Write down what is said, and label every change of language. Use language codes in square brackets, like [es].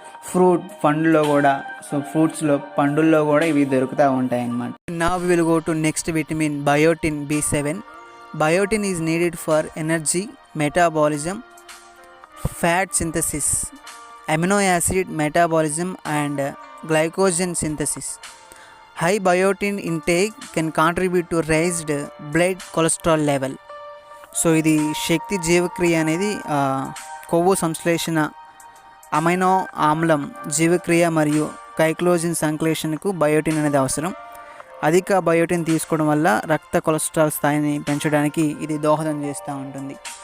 [te] Fruit పండులో కూడా, so ఫ్రూట్స్లో పండుల్లో కూడా ఇవి దొరుకుతూ ఉంటాయి అన్నమాట. [en] Now we will go to next vitamin biotin B7. Biotin is needed for energy, metabolism, fat synthesis, amino acid metabolism and glycogen synthesis. High biotin intake can contribute to raised blood cholesterol level. [te] So ఇది శక్తి జీవక్రియ అనేది కొవ్వు సంశ్లేషణ, amino ఆమ్లం జీవక్రియ మరియు గైక్లోజిన్ సంశ్లేషణకు biotin అనేది అవసరం. అధిక బయోటిన్ తీసుకోవడం వల్ల రక్త కొలెస్ట్రాల్ స్థాయిని పెంచడానికి ఇది దోహదం చేస్తూ ఉంటుంది.